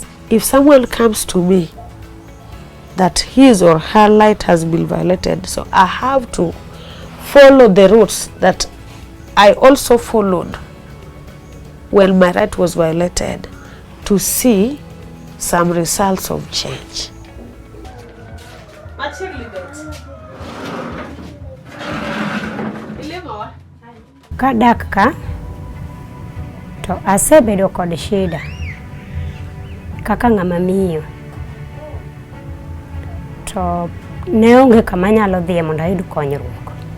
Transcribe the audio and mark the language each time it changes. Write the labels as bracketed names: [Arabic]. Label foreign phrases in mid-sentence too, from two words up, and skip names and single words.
[English] If someone comes to me that his or her right has been violated, so I have to follow the routes that I also followed when my right was violated, to see some results of change. [Luo (Kenya and Tanzania)] Kadak ka to asebedo kod shida kaka ng'ama miyo, to ne onge kama nyalo dhiye mondo ayud konyruok.